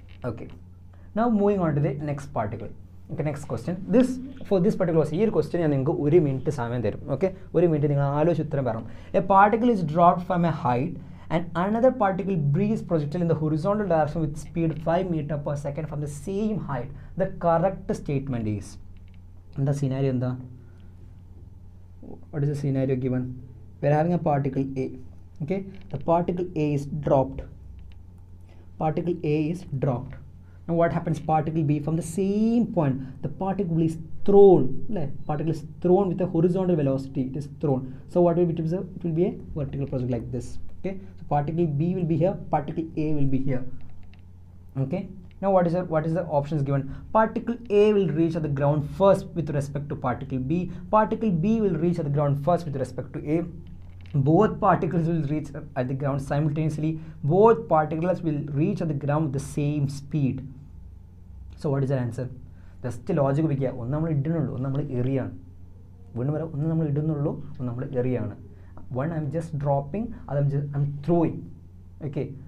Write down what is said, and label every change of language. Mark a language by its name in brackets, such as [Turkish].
[English] Okay. Now moving on to the next particle. Okay, next question. For this particular question, [Malayalam] ഈ question ഞാൻ നിങ്ങൾക്ക് 1 minute സമയം തരും. Okay, 1 minute നിങ്ങൾ ആലോചിച്ച് ഉത്തരം പറയണം. [English] A particle is dropped from a height and another particle breathes projectile in the horizontal direction with speed 5 meters per second from the same height. The correct statement is. [Malayalam] എന്താ scenario എന്താ? [English] What is the scenario given? We are having a particle A. Okay, the particle A is dropped. Particle A is dropped. Now what happens? Particle B from the same point, the particle is thrown. Particle is thrown with a horizontal velocity. It is thrown. So what will it observe? It will be a vertical project like this. Okay. So particle B will be here. Particle A will be here. Okay. Now what is the options given? Particle A will reach at the ground first with respect to particle B. Particle B will reach at the ground first with respect to A. Both particles will reach at the ground simultaneously. Both particles will reach at the ground with the same speed. So what is the answer? Just logic [Malayalam] ഉപയോഗിക്കുക. ഒന്ന് നമ്മൾ ഇടുന്നുള്ളൂ, ഒന്ന് നമ്മൾ എറിയാണ്. വീണ്ടും വരാം, ഒന്ന് നമ്മൾ ഇടുന്നുള്ളൂ, ഒന്ന് നമ്മൾ എറിയാണ്. [English] One I'm just dropping, other I'm throwing. Okay.